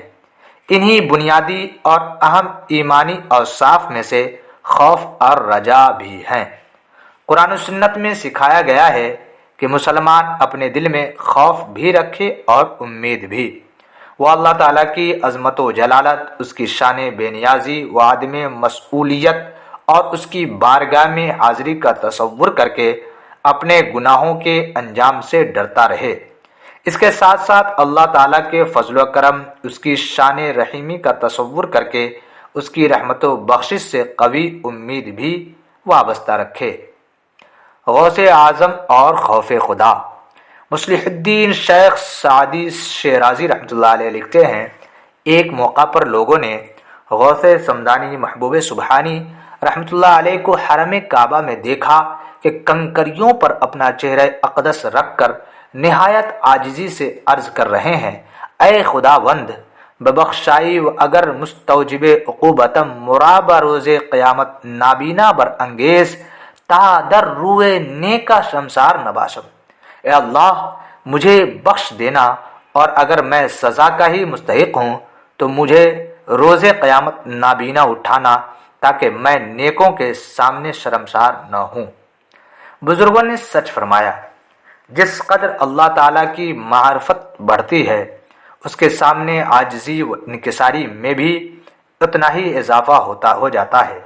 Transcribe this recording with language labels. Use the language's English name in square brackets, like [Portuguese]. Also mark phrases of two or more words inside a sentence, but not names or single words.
[Urdu] انہی بنیادی اور اہم ایمانی اوصاف میں سے خوف اور رجا بھی ہیں۔ قرآن و سنت میں سکھایا گیا ہے کہ مسلمان اپنے دل میں خوف بھی رکھے اور امید بھی۔ وہ اللہ تعالیٰ کی عظمت و جلالت، اس کی شان بے نیازی و عدم مسئولیت اور اس کی بارگاہ میں حاضری کا تصور کر کے اپنے گناہوں کے انجام سے ڈرتا رہے۔ اس کے ساتھ ساتھ اللہ تعالیٰ کے فضل و کرم، اس کی شان رحیمی کا تصور کر کے اس کی رحمت و بخشش سے قوی امید بھی وابستہ رکھے۔ غوث اعظم اور خوف خدا مصلح الدین شیخ سعدی شیرازی رحمۃ اللہ علیہ لکھتے ہیں، ایک موقع پر لوگوں نے غوث سمدانی محبوب سبحانی رحمۃ اللہ علیہ کو حرم کعبہ میں دیکھا کہ کنکریوں پر اپنا چہرہ اقدس رکھ کر نہایت عاجزی سے عرض کر رہے ہیں، [Persian] اے خداوند ببخشائی و اگر مستوجب عقوبتم مراب روز قیامت نابینا بر انگیز تا در روئے نیکا شمسار نباشم۔ [Urdu] اے اللہ مجھے بخش دینا اور اگر میں سزا کا ہی مستحق ہوں تو مجھے روز قیامت نابینا اٹھانا تاکہ میں نیکوں کے سامنے شرمسار نہ ہوں۔ بزرگوں نے سچ فرمایا، جس قدر اللہ تعالیٰ کی معرفت بڑھتی ہے اس کے سامنے عاجزی و انکساری میں بھی اتنا ہی اضافہ ہو جاتا ہے۔